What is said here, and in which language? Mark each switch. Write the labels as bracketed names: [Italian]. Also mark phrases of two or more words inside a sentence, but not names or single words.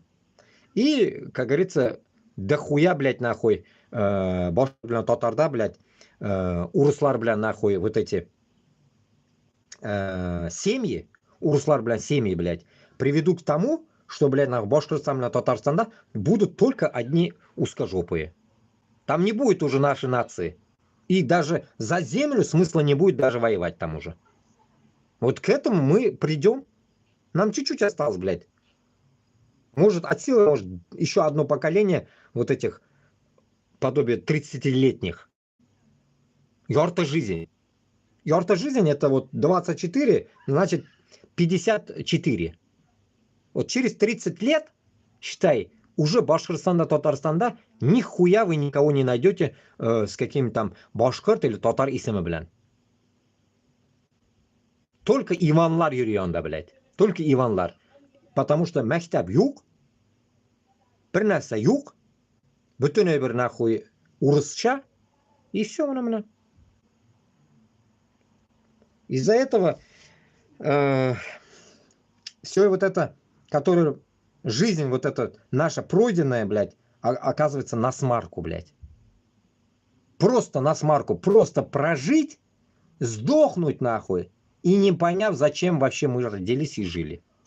[Russian] И, как говорится, дохуя, блядь, нахуй, [Tatar] башкирт белән татарда, блядь, урыслар белән, [Russian] нахуй, вот эти семьи, [Tatar] урыслар белән [Russian] семьи, блядь, приведут к тому, что, блядь, на Башкортостане, на Татарстанда будут только одни узкожопые. Там не будет уже нашей нации. И даже за землю смысла не будет даже воевать там уже. Вот к этому мы придем. Нам чуть-чуть осталось, блядь. Может, от силы, может, еще одно поколение вот этих подобие 30-летних. Ярта жизнь. Ярта жизнь это вот 24, значит 54. Вот через 30 лет, считай, уже Башкортостанда, Татарстанда нихуя вы никого не найдете с каким там башкорт или татар [Tatar] исемі белән. Только Иванлар йөри анда, [Russian] блядь. [Tatar] Только Иванлар. [Russian] Потому что [Tatar] мәктәп юк, бер нәрсә юк, бөтенләй бер нахуй урысча, [Russian] и все, менә. Из-за этого все вот это, которое жизнь вот эта наша пройденная, блядь, оказывается на смарку, блядь. Просто на смарку, просто прожить, сдохнуть нахуй, и не поняв, зачем вообще мы родились и жили.